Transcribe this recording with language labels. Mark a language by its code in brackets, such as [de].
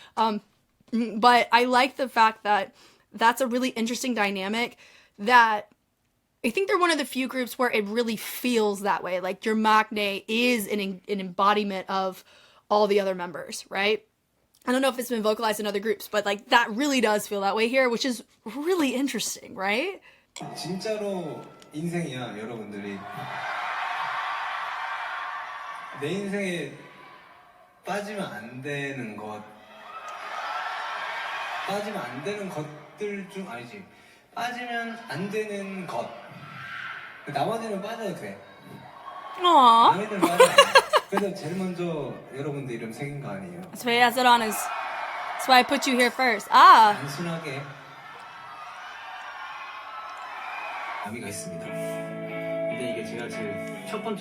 [en] But I like the fact that that's a really interesting dynamic, that I think they're one of the few groups where it really feels that way. Like your maknae is an embodiment of all the other members, right? I don't know if it's been vocalized in other groups, but like that really does feel that way here, which is really interesting, right? [ko] 진짜로 인생이야, 여러분들이. 내 인생에 빠지면 안 되는 것들 중 아니지. 빠지면 안 되는 것. 나머지는 빠져도 돼. 나머지는 빠져. 그래서 제일 먼저 여러분들 이름 새긴 거 아니에요? [en] That's why he has it on his. That's why I put you here first. Ah. [ko] 단순하게 의미가 있습니다. 근데 이게 제가 제일 첫 번째.